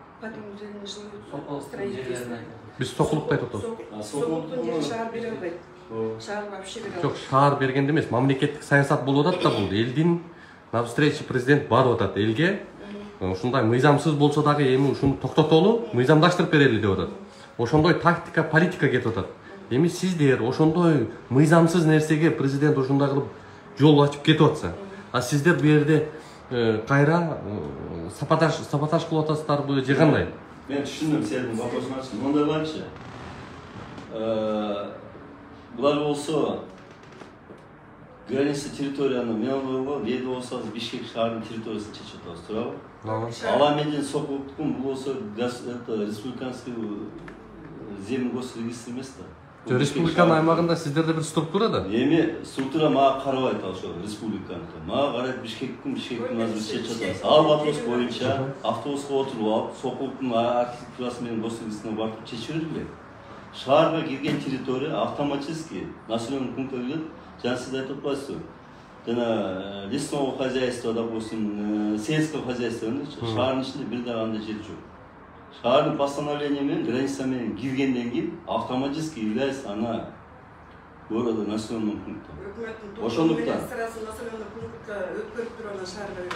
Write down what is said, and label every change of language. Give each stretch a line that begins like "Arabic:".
Russian: Под индивидуальный жилой строительство.
Kyrgyz: Биз Сокулукта айтып атабыз. Сокулуктун жери шаар бере албайт. Шаар вообще бере албайт. Жок, шаар бергенде эмес, мамлекеттик саясат болуп атат да бул. Элдин навстречу президент барып атат элге. Ушундай мыйзамсыз болсо дагы эми ушуну токтотолу, мыйзамдаштырып берели деп атат. Ошондой тактика, политика кетип атат. Эми сиздер ошондой мыйзамсыз нерсеге президент ушундай кылып жол ачып кетип атса, а сиздер бу жерде кайра саботаж кылып атасыздарбы же кандай? Мен түшүндүм сенин вопросуңачы. Мындай болчу. Булар болсо граница территорияны мен ойлогом, эди болсо Бишкек шаарынын территориясын чечип атабыз, туурабы? Ала менен Сокулуктун бул болсо
Russian: республиканский земли
Kyrgyz: госрегистр эмес да. Республиканын аймагында сиздерде бир структура да? Эми структура мага карабайт ошо республиканыкы. Мага карайт Бишкектин азыр чечип атабыз. Ал вопрос боюнча автобуска отуруп алып, Сокулуктун архитектурасы менен госрегистрине барып чечип берилет. Шаарга кирген территория автоматически населенный пунктка кирет. Жана сиз айтып атпайсызбы? Жана
Russian: лесного хозяйства, допустим, сельского хозяйства
Kyrgyz: шаардын ичинде бир дагы андай жер жок. Шаардын постановление менен граница менен киргенден кийин
Russian: автоматически является она города населенного пункта.
Kyrgyz: Ошондуктан населенный пунктка өткөрүп туруп шаар.